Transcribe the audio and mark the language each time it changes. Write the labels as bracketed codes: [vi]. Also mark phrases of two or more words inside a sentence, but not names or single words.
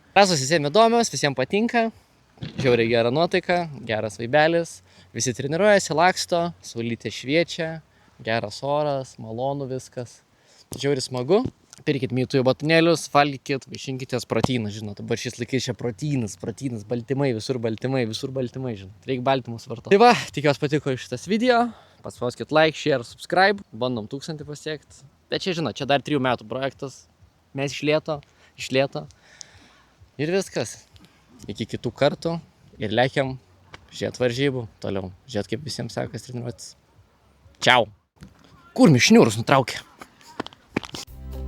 [lt] Trasos visiems įdomios, visiems patinka, žiauriai gera nuotaika, geras vaibelis, visi treniruojasi, laksto, saulytė šviečia, geras oras, malonu viskas, žiauriai smagu. Pirkit mytųjų batonėlius, valgykit, vaišinkitės proteiną, žinot, dabar šis laikais čia proteinas, baltymai, visur baltymai, žinot, reikia baltymus vartoti. Tai va, tikiuosi patiko šitas video, paspauskit [en] like, share, subscribe, [lt] bandom 1000 pasiekti. Bet čia, žinot, čia dar 3 metų projektas, mes iš lėto ir viskas. Iki kitų kartų ir lekiam žiūrėt varžybų, toliau žiūrėt, kaip visiems sekas treniruotis. Čiau. Kur mišniūrus nutraukė?